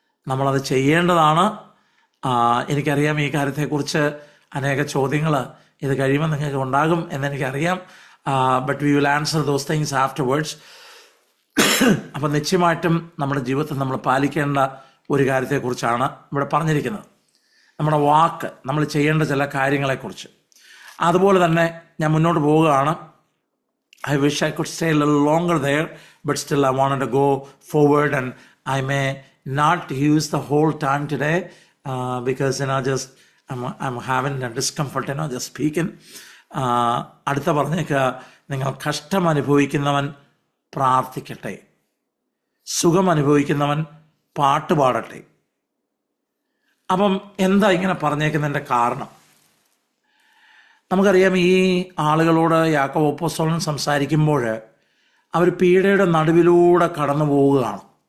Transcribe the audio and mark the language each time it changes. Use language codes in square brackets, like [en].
[ml] നമ്മളത് ചെയ്യേണ്ടതാണ്. എനിക്കറിയാം ഈ കാര്യത്തെക്കുറിച്ച് അനേക ചോദ്യങ്ങൾ ഇത് കഴിയുമ്പോൾ നിങ്ങൾക്ക് ഉണ്ടാകും എന്നെനിക്കറിയാം. [en] But we will answer those things afterwards. [ml] അപ്പം നിശ്ചയമായിട്ടും നമ്മുടെ ജീവിതത്തിൽ നമ്മൾ പാലിക്കേണ്ട ഒരു കാര്യത്തെക്കുറിച്ചാണ് ഇവിടെ പറഞ്ഞിരിക്കുന്നത്. നമ്മുടെ വാക്ക്, നമ്മൾ ചെയ്യേണ്ട ചില കാര്യങ്ങളെക്കുറിച്ച്. അതുപോലെ തന്നെ ഞാൻ മുന്നോട്ട് പോവുകയാണ്. [en] I wish I could stay a little longer there, but still I wanted to go forward, and I may not use the whole time today because I'm having a discomfort, just speaking. [ml] അടുത്ത പറഞ്ഞേക്ക, നിങ്ങൾ കഷ്ടം അനുഭവിക്കുന്നവൻ പ്രാർത്ഥിക്കട്ടെ, സുഖം അനുഭവിക്കുന്നവൻ പാട്ട് പാടട്ടെ. അപ്പം എന്താ ഇങ്ങനെ പറഞ്ഞേക്കുന്നതിൻ്റെ കാരണം? നമുക്കറിയാം, ഈ ആളുകളോട് യാക്കോബ് അപ്പോസ്തലൻ സംസാരിക്കുമ്പോൾ അവർ പീഡയുടെ നടുവിലൂടെ കടന്നു പോവുകയാണ്.